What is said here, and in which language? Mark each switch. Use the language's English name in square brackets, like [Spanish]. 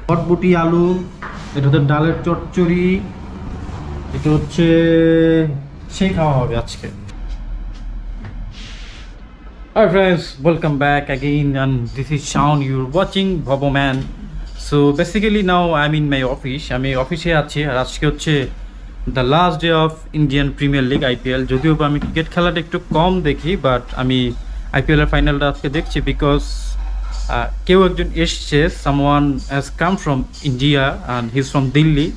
[Bangla] বটবটি আলু, এটা হচ্ছে ডালের চচ্চড়ি, এটা হচ্ছে সেই খাওয়া হবে আজকে। [English] Hi friends, welcome back again and this is Shaun, you're watching Bobo Man. So basically now I'm in my office. [Bangla] আমি অফিসে আছি আর আজকে হচ্ছে [English] the last day of Indian Premier League [Bangla] IPL. যদিও বা আমি ক্রিকেট খেলাটা একটু কম দেখি, বাট আমি আইপিএল এর ফাইনালটা আজকে দেখছি বিকজ কেউ একজন এসছে, [English] Someone has come from India and he is from Delhi.